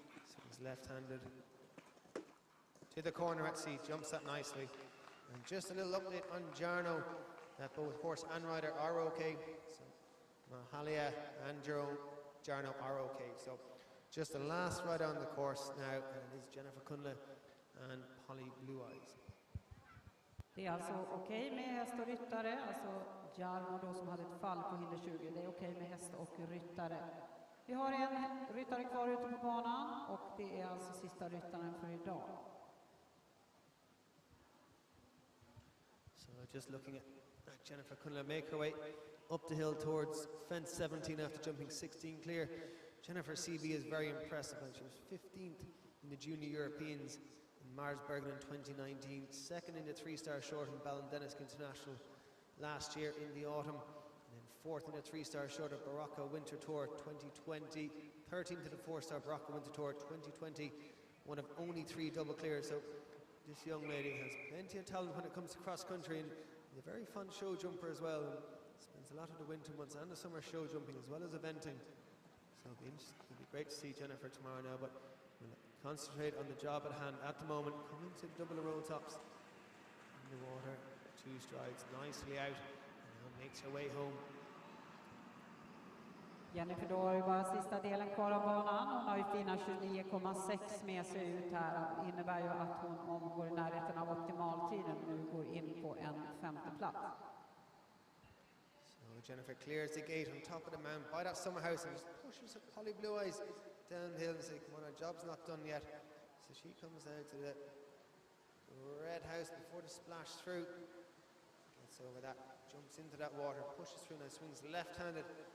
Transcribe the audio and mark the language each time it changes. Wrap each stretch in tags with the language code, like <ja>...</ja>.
<en>So he's left-handed to the corner at C, jumps that nicely. And just a little update on Jarno, that both horse and rider are okay. So Mahalia and Jerome Jarno are okay. So just the last ride on the course now, and it is Jennifer Kunler and Polly Blue Eyes.</en> <sv>Det är alltså okej med häst och ryttare, alltså Jarno då som hade ett fall på hinder 20. Det är okej med häst och ryttare. Vi har en ryttare kvar ute på banan och det är alltså sista ryttaren för idag.</sv> <en>So just looking at Jennifer Kunler make her way up the hill towards fence 17 after jumping 16 clear. Jennifer CB is very impressive, and she was 15th in the Junior Europeans in Marsbergen in 2019, second in the three-star short in Ballindennis International last year in the autumn, and then fourth in the three-star short at Barocca Winter Tour 2020, 13th to the four-star Barocca Winter Tour 2020, one of only 3 double clears. So this young lady has plenty of talent when it comes to cross-country, and is a very fun show jumper as well, and spends a lot of the winter months and the summer show jumping as well as eventing. So it'll be great to see Jennifer tomorrow now, but we'll concentrate on the job at hand at the moment. Coming to the double roll tops in the water, 2 strides nicely out, and now makes her way home.</en> <sv>Jennifer då har ju bara sista delen kvar av banan. Hon har ju fina 29,6 med sig ut här. Det innebär ju att hon, om hon går i närheten av optimaltiden, nu går in på en 5:e plats.</sv> <en>So Jennifer clears the gate on top of the mound by that summer house and just pushes Polly Blue Eyes downhill and says, come on, our job's not done yet. So she comes down to the red house before the splash through. Gets over that, jumps into that water, pushes through, now swings left-handed.</en>